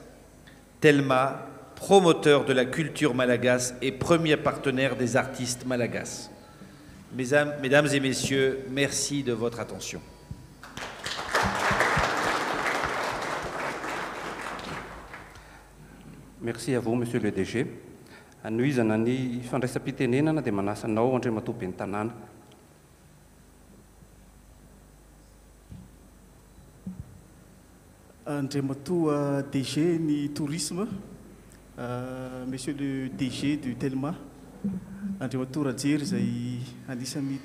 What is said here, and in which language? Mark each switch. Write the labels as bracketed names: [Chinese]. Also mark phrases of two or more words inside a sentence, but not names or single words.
[French] Telma, promoteur de la culture malagasse et premier partenaire des artistes malagasses. Mesdames et messieurs, merci de votre attention. Merci à vous, Monsieur le DG. [Malagasy] Anohizana ny fandraisam-pitenenana dia manasanao Andriamatoa Bentanana. Andriamatoa DG ny tourisme, [French] Monsieur le DG du Telma, [Malagasy] Andriamatoa Rajery izay anisan'ny